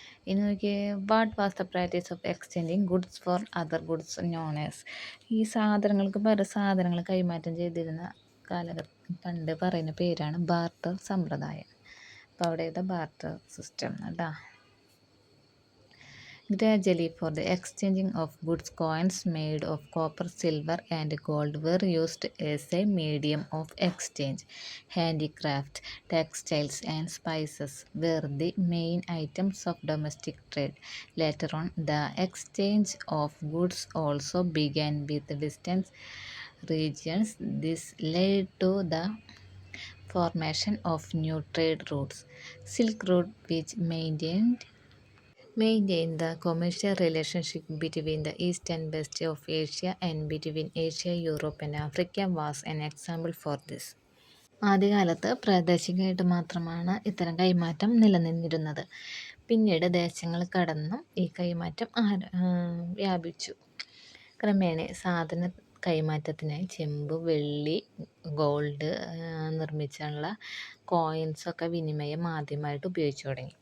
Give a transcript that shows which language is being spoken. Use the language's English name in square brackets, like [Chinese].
[Malayalam] ഇനി നോക്കിയേ, [English] What was the practice of exchanging goods for other goods known as. [Malayalam] ഈ സാധനങ്ങൾക്ക് പകരം സാധനങ്ങൾ കൈമാറ്റം ചെയ്തിരുന്ന പണ്ട് പറയുന്ന പേരാണ് ബാർട്ടർ സമ്പ്രദായം. അപ്പോൾ അവിടെ ബാർട്ടർ സിസ്റ്റം കേട്ടോ. [English] Gradually, for the exchanging of goods, coins made of copper, silver and gold were used as a medium of exchange. Handicraft, textiles and spices were the main items of domestic trade. Later on, the exchange of goods also began with distant regions. This led to the formation of new trade routes. Silk Road, which maintained the commercial relationship between the east and west of Asia and between Asia, Europe and Africa was an example for this. [Malayalam] ആദ്യകാലത്ത് പ്രാദേശികമായിട്ട് മാത്രമാണ് ഇത്തരം കൈമാറ്റം നിലനിന്നിരുന്നത്. പിന്നീട് ദേശങ്ങൾ കടന്നും ഈ കൈമാറ്റം വ്യാപിച്ചു. ക്രമേണ സാധന കൈമാറ്റത്തിനായി ചെമ്പ്, വെള്ളി, ഗോൾഡ് നിർമ്മിച്ചുള്ള കോയിൻസൊക്കെ വിനിമയം ആദ്യമായിട്ട് ഉപയോഗിച്ചു തുടങ്ങി.